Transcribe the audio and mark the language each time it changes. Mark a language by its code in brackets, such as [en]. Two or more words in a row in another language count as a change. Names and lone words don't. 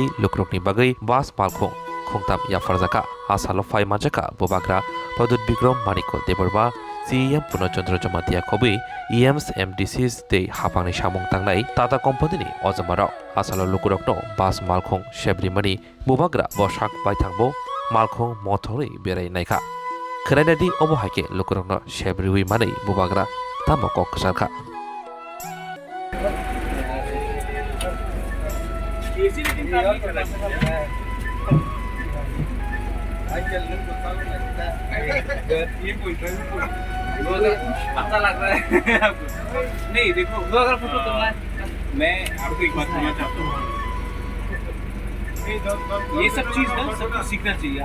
[trp] lukrokni bagai bas malkhong khongtam yafarjaka asalo phai majaka bobagra Padut Bikram Maniko Deborba CEM Punachandra Jamatia Kobi EMS MDCs de hapangni samung tangnai Tata Company ni ojamara asalo lukurokno bas malkhong shebrimani bobagra bosak baithangbo malkhong mothori berai naikha khrainadi obohaike lukurokno shebriwi mani bobagra tamoko ksarkha [hi] पता लग रहा है नहीं देखो वो अगर फोटो करना है मैं आपको एक बात कहना चाहता हूँ ये सब चीज़ ना सबको सीखना चाहिए।